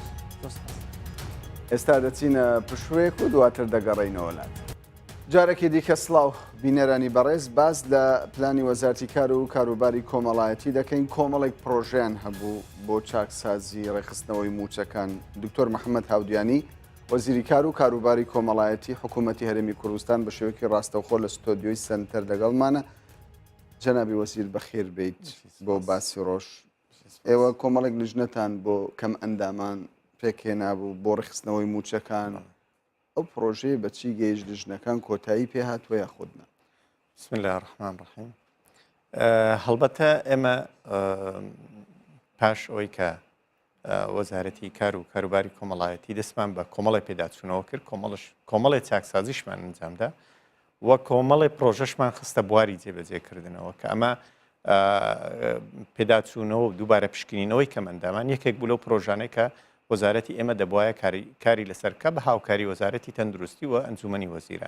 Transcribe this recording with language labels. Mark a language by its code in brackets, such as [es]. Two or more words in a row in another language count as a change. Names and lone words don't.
[ckb] ئێستا دەچینە پشوێک و دواتر دەگەڕێینەوە لات جارێکی دیکە سڵاو بینەرانی بەڕێز باز لە پلانی وەزارەتی کار و کاروباری کۆمەڵایەتی دەکەین کۆمەڵێک پرۆژیان هەبوو بۆ چاکسازی ڕێخستنەوەی موچەکان دکتۆر محەممەد هاودیانی وەزیری کار و کاروباری کۆمەڵایەتی حکوومەتی هەرێمی کوردستان بە شێوەیەکی ڕاستەوخۆ لە ستۆدیۆی سنتەر لەگەڵمانە. جەنابی وەزیر بەخێر بێیت بۆ باسی ڕۆژ. ئێوە کۆمەڵێک لیژنەتان بۆ کەم ئەندامان پێکهێنابوو بۆ ڕخستنەوەی موچەکان. ئەو پرۆژەیە بەچی گەیشت لیژنەکان کۆتایی پێ هاتووە یا خودنا؟ [ar] بسم الله الرحمن الرحیم. [ckb] هەڵبەتە ئێمە پاش ئەوەی کە وەزارەتی کار و کاروباری کۆمەڵایەتی دەستمان بە کۆمەڵی پێداچوونەوە کرد، کۆمەڵی چاکسازیشمان ئەنجامدا وە کۆمەڵی پرۆژەشمان خستە بواری جێبەجێکردنەوە کە ئەمە پێداچوونەوە و دووبارە پشکنینەوەی کەمەندامان یەکێک بوو لەو پرۆژانەی کە وەزارەتی ئێمە دەبواە کاری لەسەرکە بە هاوکاری وەزارەتی تەندروستی و ئەنجومەنی وەزیران.